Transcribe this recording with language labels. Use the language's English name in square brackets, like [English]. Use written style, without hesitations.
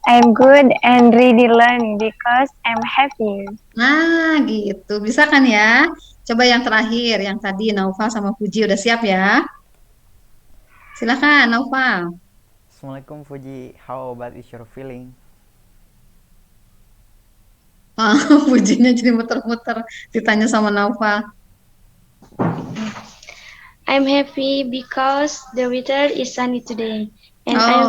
[English] I'm good and really learning because I'm happy. [Indonesian] Nah, gitu. Bisa kan ya? Coba yang terakhir, yang tadi Naufal sama Puji udah siap ya? Silakan, Naufal. [English] Assalamualaikum Fuji, how about is your feeling? [Indonesian] Ah, Pujinya jadi muter-muter ditanya sama Naufal. [English] I'm happy because the weather is sunny today and I'm